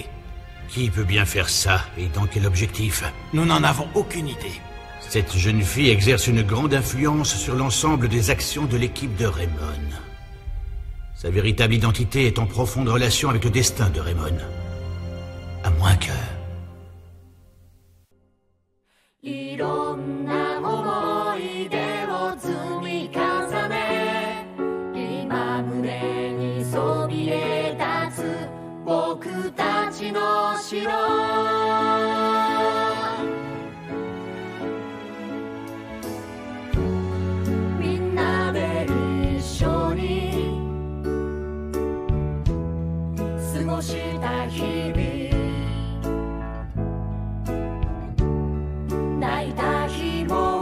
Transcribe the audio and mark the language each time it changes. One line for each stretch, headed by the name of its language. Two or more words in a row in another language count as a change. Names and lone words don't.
French: Qui peut bien faire ça, et dans quel objectif? Nous n'en avons aucune idée. Cette jeune fille exerce une grande influence sur l'ensemble des actions de l'équipe de Raymond. Sa véritable identité est en profonde relation avec le destin de Raymond. À moins que...
Japanese: いろんな思い出を積み重ね今胸にそびえ立つ僕たちの城みんなで一緒に過ごした日々泣いた日も